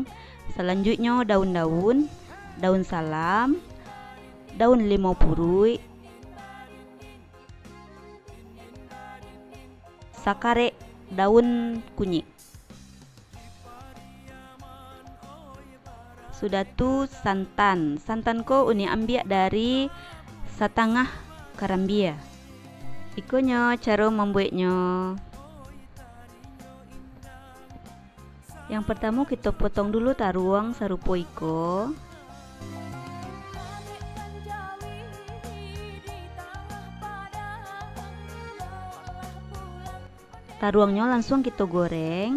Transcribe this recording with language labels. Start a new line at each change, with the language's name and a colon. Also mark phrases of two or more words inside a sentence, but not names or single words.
Indonesian: Selanjutnya daun-daun, daun salam, daun
Minangkabau: limau purui,
Indonesian: sakare, daun kunyit.
Minangkabau: Sudah tuh santan. Santan ko Uni ambil dari setengah karambia.
Indonesian: Ikonya cara membuatnya. Yang pertama kita potong dulu
Minangkabau: taruang serupa iko.
Indonesian: Taruangnya langsung kita goreng.